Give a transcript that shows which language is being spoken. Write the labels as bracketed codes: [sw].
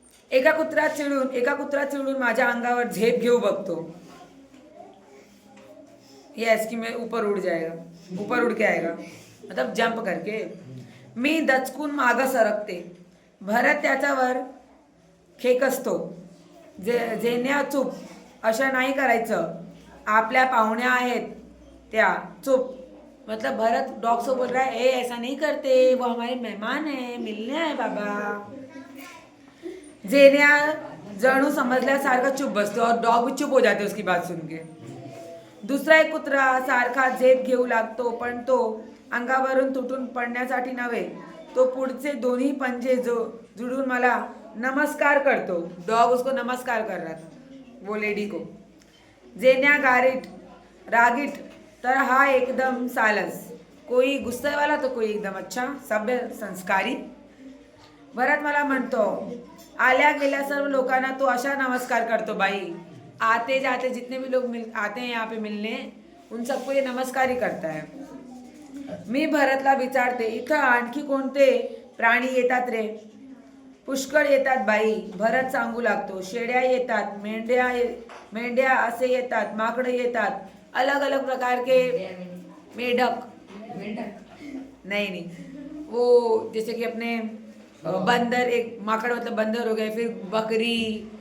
[mr] एका कुत्रा चिडून माझ्या अंगावर झेप घेऊ बघतो। [hi] यस कि मैं ऊपर उड़ के आएगा, मतलब जंप करके। [mr] मी दचकून मागं सरकते, भरत त्याच्यावर खेकसतो, जेन्या चूप, अशा नाही करायचं, आपल्या पाहुण्या आहेत त्या, चुप। [hi] मतलब भरत डॉग से बोल रहा है, ऐसा नहीं करते, वो हमारे मेहमान है, मिलने आए बाबा। [mr] जेन्या जणू समजल्यासारखा चुप बसतो [hi] और डॉग भी चुप हो जाते उसकी बात सुन के। [mr] दुसरा एक कुत्रा सारखा झेप घेऊ लागतो, पण तो अंगावरून तुटून पडण्यासाठी नव्हे, तो पुढचे दोन्ही पंजे जुडून मला नमस्कार करतो। [hi] डॉग उसको नमस्कार कर रहा था, वो लेडी को। [mr] जेन्या रागीट, तर हा एकदम सालस, [hi] कोई गुस्से वाला तो कोई एकदम अच्छा सभ्य संस्कारी। [mr] भरत मला म्हणतो, आल्या गेल्या सर्व लोकांना तो अशा नमस्कार करतो बाई, [hi] आते जाते जितने भी लोग आते हैं यहाँ पे मिलने, उन सबको ये नमस्कार ही करता है। [mr] मी भरतला विचारते, इथं आणखी कोणते प्राणी येतात रे। पुष्कळ येतात बाई, भरत सांगू लागतो। शेळ्या येतात, मेंढ्या असे येतात, माकडं येतात, [hi] अलग अलग प्रकार के मेढक, मेंढक नहीं, वो जैसे कि अपने बंदर, एक माकड़ मतलब बंदर हो गए, फिर बकरी,